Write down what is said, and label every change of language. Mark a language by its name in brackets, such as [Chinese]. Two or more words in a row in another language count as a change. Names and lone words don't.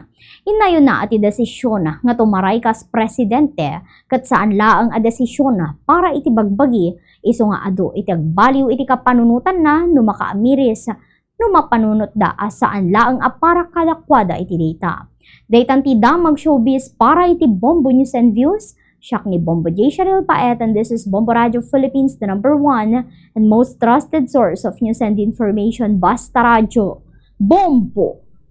[Iloko] Inayon na iti desisyon na nga tumaray kas presidente kat saan laeng a desisyon na para iti bagbagi isu nga adu iti agbaliw iti kapanunutan na no makaamiris no mapanunot da saan laeng a para kadakwada iti data. Daytan ti damag showbiz para iti Bombo News and Views. Siak ni Bombo J. Sharil Paet, [English] and this is Bombo Radio Philippines, the #1 and most trusted source of news and information. [Iloko] Basta Radio Bombo!